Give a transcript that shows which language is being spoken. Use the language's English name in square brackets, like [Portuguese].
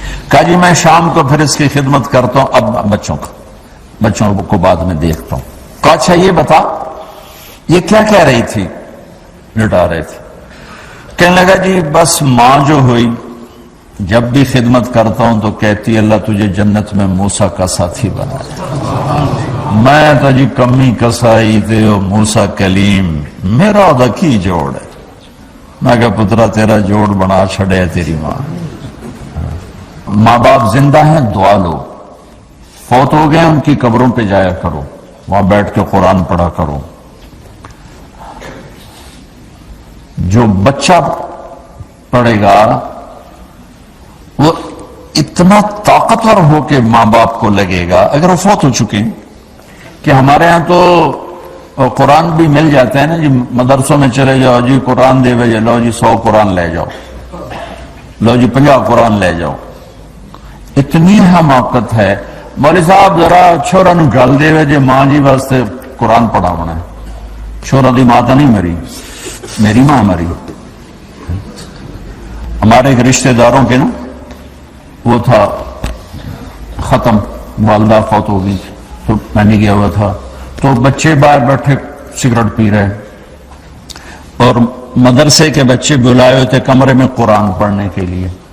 [Urdu] کہا جی میں شام کو پھر اس کی خدمت کرتا ہوں. اب بچوں کو بعد میں دیکھتا ہوں. کہا اچھا یہ بتا یہ کیا کہہ رہی تھی؟ لٹا رہے تھے. کہنے لگا جی بس ماں جو ہوئی جب بھی خدمت کرتا ہوں تو کہتی اللہ تجھے جنت میں موسیٰ کا ساتھی بنا. [Punjabi] میں تو جی کمی کسائی تے موسیٰ کلیم میرا دا کی جوڑ ہے. میں کہا پترا تیرا جوڑ بنا چھڑے تیری ماں. [Urdu] ماں باپ زندہ ہیں دعا لو، فوت ہو گئے ان کی قبروں پہ جایا کرو، وہاں بیٹھ کے قرآن پڑھا کرو. جو بچہ پڑھے گا وہ اتنا طاقتور ہو کے ماں باپ کو لگے گا اگر وہ فوت ہو چکے ہیں. کہ ہمارے ہاں تو قرآن بھی مل جاتے ہیں نا جی. مدرسوں میں چلے جاؤ جی قرآن دے بھائی، لو جی 100 قرآن لے جاؤ، لو جی 50 قرآن لے جاؤ. اتنی حماقت ہے. [Punjabi] مولوی صاحب ذرا چھوڑا نو گل دے وے جی ماں جی واسطے قرآن پڑھاونا ہے. چھوڑا دی ماں تو نہیں مری، میری ماں مری. [Urdu] ہمارے ایک رشتہ داروں کے نا وہ تھا ختم، والدہ فوت ہو گئی تو میں نے گیا ہوا تھا. تو بچے باہر بیٹھے سگریٹ پی رہے اور مدرسے کے بچے بلائے ہوئے تھے کمرے میں قرآن پڑھنے کے لیے.